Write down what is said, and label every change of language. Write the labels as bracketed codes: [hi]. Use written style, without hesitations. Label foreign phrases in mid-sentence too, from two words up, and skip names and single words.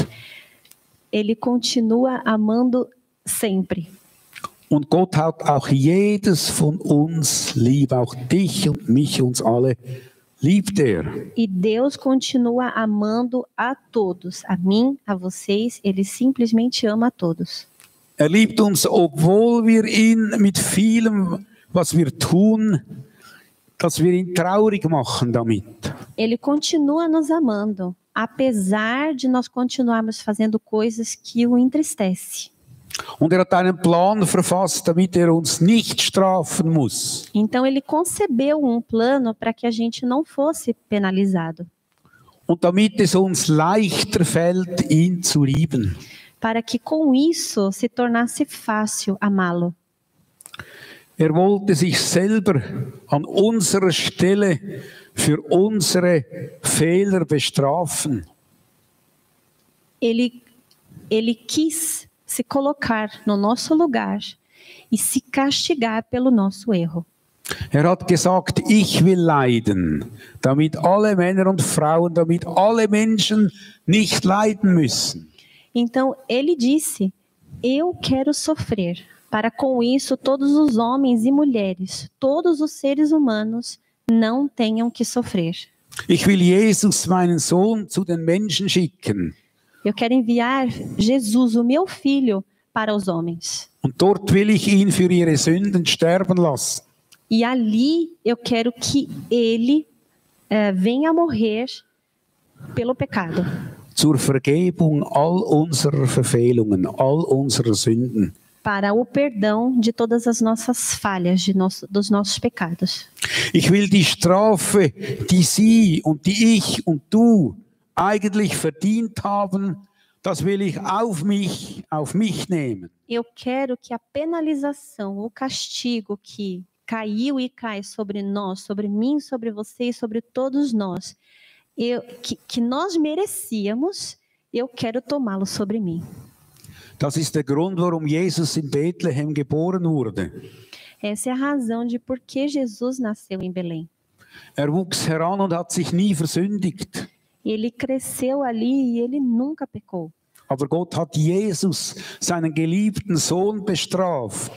[pt] Ele continua amando sempre. [de] Und Gott hat auch jedes von uns lieb, auch dich und mich, uns alle, liebt [pt] E Deus continua amando a todos, a mim, a vocês, ele simplesmente ama a todos. [de] Liebt uns, obwohl wir ihn mit vielem, was wir tun, dass wir ihn traurig machen damit. [pt] Ele continua nos amando, apesar de nós continuarmos fazendo coisas que o entristecem. [de] Und hat einen Plan verfasst, damit uns nicht strafen muss. [pt] Então ele concebeu plano para que a gente não fosse penalizado. [de] Und damit es uns leichter fällt, ihn zu lieben. [pt] Para que com isso se tornasse fácil amá-lo. [de] Er wollte sich selber an unserer Stelle für unsere Fehler bestrafen. [pt] Ele quis se colocar no nosso lugar e se castigar pelo nosso erro. [de] Er hat gesagt, ich will leiden, damit alle Männer und Frauen, damit alle Menschen nicht leiden müssen. [pt] Então ele disse: eu quero sofrer, para com isso todos os homens e mulheres, todos os seres humanos não tenham que sofrer. [de] Ich will Jesus, meinen Sohn, zu den Menschen schicken. [pt] Eu quero enviar Jesus, o meu filho, para os homens. [de] Und dort will ich ihn für ihre Sünden sterben lassen. [pt] E ali eu quero que ele venha morrer pelo pecado. [de] Zur Vergebung all unserer Verfehlungen, all unserer Sünden. [pt] Para o perdão de todas as nossas falhas, dos nossos pecados. [de] Ich will die Strafe, die Sie und die ich und du eigentlich verdient haben, das will ich auf mich nehmen. [pt] Eu quero que a penalização, o castigo que caiu e cai sobre nós, sobre mim, sobre você e sobre todos nós, que nós merecíamos, eu quero tomá-lo sobre mim. [de] Das ist der Grund, warum Jesus in Bethlehem geboren wurde. [pt] Essa é a razão de por que Jesus nasceu em Belém. [de] Er wuchs heran und hat sich nie versündigt. [pt] Ele cresceu ali e ele nunca pecou. [de] Aber Gott hat Jesus, seinen geliebten Sohn, bestraft.